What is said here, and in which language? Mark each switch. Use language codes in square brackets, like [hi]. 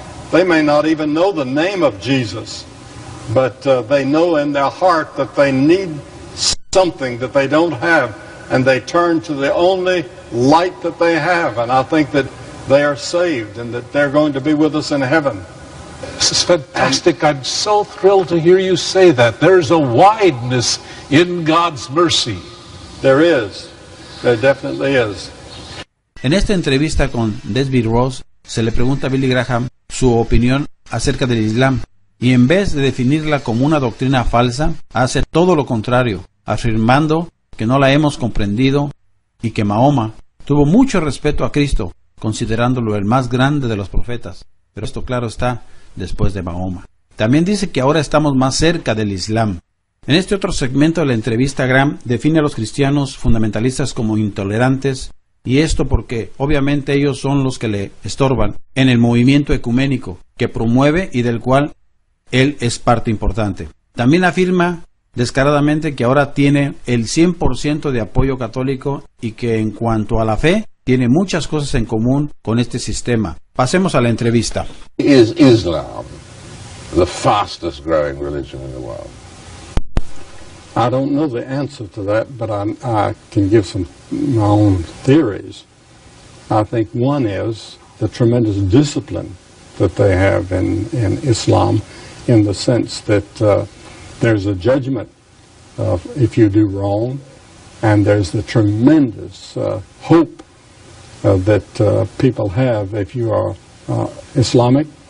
[en] They may not even know the name of Jesus, but they know in their heart that they need something that they don't have, and they turn to the only light that they have, and I think that they are saved and that they're going to be with us in heaven. This is fantastic. I'm so thrilled to hear you say that. There's a wideness in God's mercy. There is. There definitely is. [es] En esta entrevista con Desby Ross, se le pregunta a Billy Graham su opinión acerca del Islam, y en vez de definirla como una doctrina falsa, hace todo lo contrario, afirmando que no la hemos comprendido y que Mahoma tuvo mucho respeto a Cristo, considerándolo el más grande de los profetas. Pero esto, claro está, después de Mahoma. También dice que ahora estamos más cerca del Islam. En este otro segmento de la entrevista, Graham define a los cristianos fundamentalistas como intolerantes, y esto porque obviamente ellos son los que le estorban en el movimiento ecuménico que promueve y del cual él es parte importante. También afirma descaradamente que ahora tiene el 100% de apoyo católico y que en cuanto a la fe tiene muchas cosas en común con este sistema. Pasemos a la entrevista. [en] Is Islam the fastest growing religion in the world? I don't know the answer to that, but I can give my own theories. I think one is the tremendous discipline that they have in Islam, in the sense that there's a judgment if you do wrong, and there's the tremendous hope that people have if you are Islamic.